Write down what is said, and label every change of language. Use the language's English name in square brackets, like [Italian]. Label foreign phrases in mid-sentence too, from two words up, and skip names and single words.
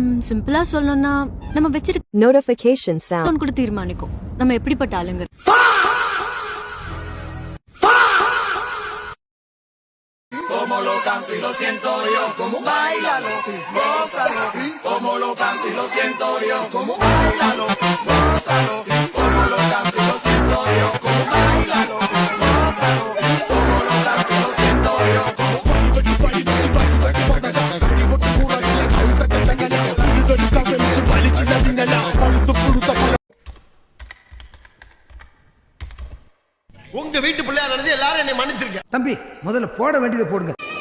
[Tamil] சிம்பிளா சொல்லணும்னா நம்ம வச்சிருக்க [English] notification sound [Tamil] கூட தீர்மானிக்கும் நம்ம எப்படிப்பட்ட ஆளுங்க. [Spanish] Como lo canto y lo siento yo, como bailalo, gózalo, como lo canto y lo siento yo, como bailalo, gózalo, como lo canto y lo siento yo, como bailalo, gózalo, como lo canto y lo siento yo, [Tamil] உங்க வீட்டு பிள்ளையா நடந்து எல்லாரும் என்னை மன்னிச்சிருக்க. தம்பி முதல்ல போட வேண்டியதை போடுங்க.